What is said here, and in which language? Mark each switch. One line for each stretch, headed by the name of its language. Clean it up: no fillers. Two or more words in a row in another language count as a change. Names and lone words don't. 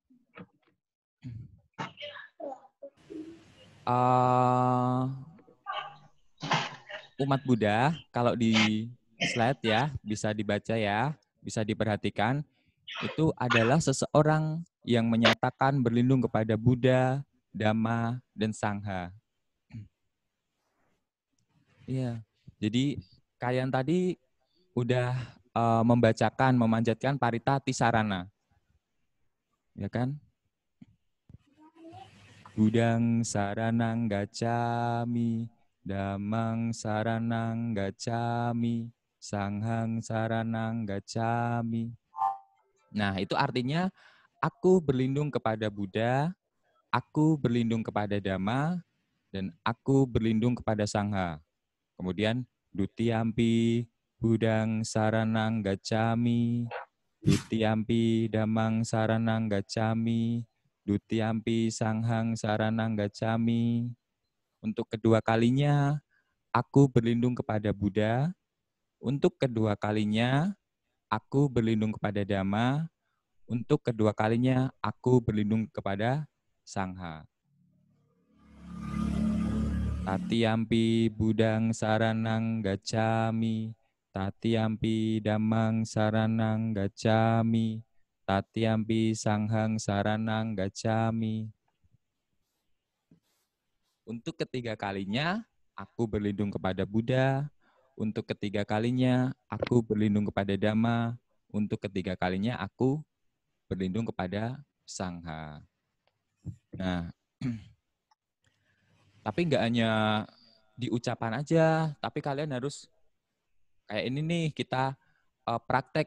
Indonesian: Umat Buddha, kalau di slide ya, bisa dibaca ya, bisa diperhatikan, itu adalah seseorang yang menyatakan berlindung kepada Buddha, Dhamma, dan Sangha. Iya, jadi kalian tadi udah membacakan, memanjatkan Paritati Sarana. Ya kan?
Pali: Budang saranang gacami, Dhammang saranang gacami, Sanghang saranang gacami.
Indonesian: Nah, itu artinya aku berlindung kepada Buddha, aku berlindung kepada Dhamma, dan aku berlindung kepada Sangha. Kemudian,
Pali: Dutiyampi Budang saranang gacami, Dutiyampi Dhammang saranang gacami, Dutiyampi Sanghang saranang gacami.
Indonesian: Untuk kedua kalinya, aku berlindung kepada Buddha. Untuk kedua kalinya, aku berlindung kepada Dhamma. Untuk kedua kalinya, aku berlindung kepada Sangha.
Pali: Tatiyampi Budang saranang gacami, Tatiyampi Dhammang saranang gacami, Tatiyampi Sanghang saranang gacami.
Indonesian: Untuk ketiga kalinya, aku berlindung kepada Buddha. Untuk ketiga kalinya, aku berlindung kepada Dhamma. Untuk ketiga kalinya, aku berlindung kepada Sangha. Nah, tapi nggak hanya di ucapan aja, tapi kalian harus kayak ini nih, kita praktek.